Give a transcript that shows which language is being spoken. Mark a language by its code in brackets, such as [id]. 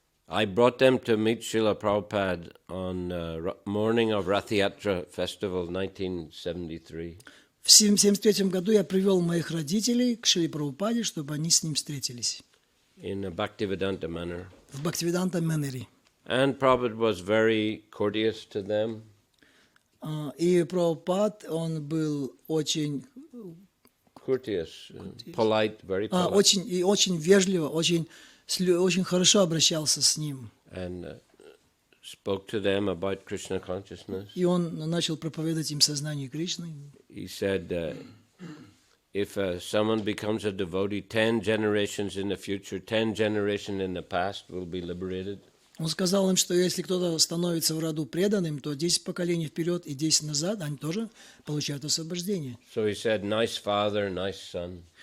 [en] I brought them to meet Srila Prabhupada on morning of Rath Yatra festival 1973. [ru] В 1973 году я привел моих родителей к Шриле Прабхупаде, чтобы они с ним встретились. [en] In a Bhaktivedanta manner. [ru] В Бхактивиданта Манере. [en] And Prabhupada was very courteous to them. [ru] И Прабхупад, он был очень... [en] Courteous, polite, very polite. [ru] Очень вежливо, очень хорошо обращался с ним. [en] And spoke to them about Krishna consciousness. [ru] И он начал проповедовать им сознание Кришны. [en] He said, if someone becomes a devotee, 10 generations in the future, 10 generations in the past will be liberated. [ru] Он сказал им, что если кто-то становится в роду преданным, то 10 поколений вперед и 10 назад, они тоже получают освобождение. [en] So he said, nice father, nice son.